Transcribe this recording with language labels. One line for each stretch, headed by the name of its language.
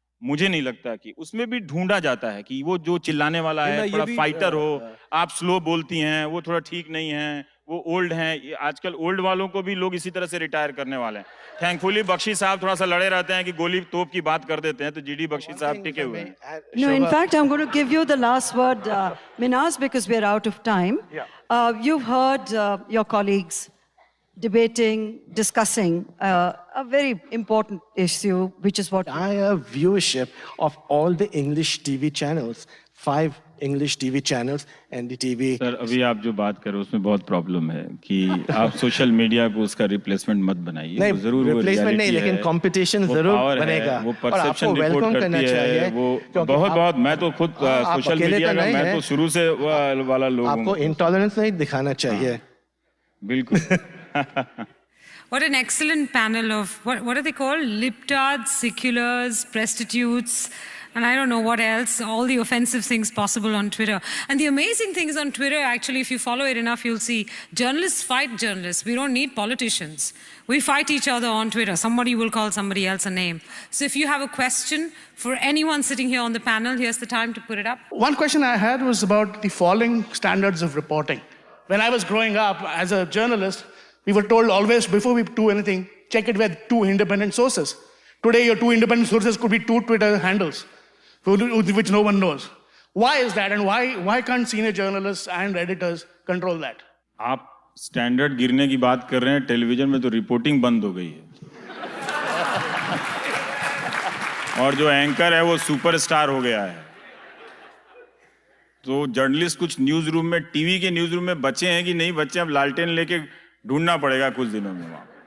Hindi: मुझे नहीं लगता कि उसमें भी ढूंढा जाता है कि वो जो चिल्लाने वाला है थोड़ा फाइटर हो, आप स्लो बोलती हैं, वो थोड़ा ठीक नहीं है, वो ओल्ड हैं। आजकल ओल्ड वालों को भी लोग इसी तरह से रिटायर करने वाले हैं। थैंकफुली बख्शी साहब थोड़ा सा लड़े रहते हैं कि गोली तोप की बात कर देते हैं, तो जीडी बख्शी साहब टिके हुए हैं।
English: No, in fact, I'm going to give you the last word, Minhas, because we're out of time. You've heard your colleagues debating, discussing a very important issue, which is what... Entire viewership of all the English TV channels, 5 English TV channels, NDTV.
Hindi: Sir अभी आप जो बात कर रहे हो उसमें बहुत problem है कि आप सोशल मीडिया को उसका रिप्लेसमेंट मत बनाइए। नहीं, वो जरूर रिप्लेसमेंट नहीं, लेकिन कंपटीशन जरूर बनेगा। वो परसेप्शन रिपोर्ट करती है, वो बहुत मैं तो खुद सोशल मीडिया का मैं तो शुरू से वाला लोग हूं। आपको इंटॉलरेंस नहीं दिखाना चाहिए। बिल्कुल।
English: What an excellent panel of, what are they called? Libtards, seculars, prostitutes, and I don't know what else, all the offensive things possible on Twitter. And the amazing thing is on Twitter, actually, if you follow it enough, you'll see journalists fight journalists. We don't need politicians. We fight each other on Twitter. Somebody will call somebody else a name. So if you have a question for anyone sitting here on the panel, here's the time to put it up. One question I had was about the falling standards of reporting. When I was growing up as a journalist, we were told always, before we do anything, check it with 2 independent sources. Today, your 2 independent sources could be 2 Twitter handles, which no one knows. Why is that, and why can't senior journalists and editors control that?
Hindi: आप standard गिरने की बात कर रहे हैं, television में तो reporting बंद हो गई है। और जो एंकर है वो सुपरस्टार हो गया है। तो जर्नलिस्ट कुछ न्यूज रूम में, टीवी के न्यूज रूम में बचे हैं कि नहीं बचे, अब लालटेन लेके ढूंढना पड़ेगा कुछ दिनों में वहां।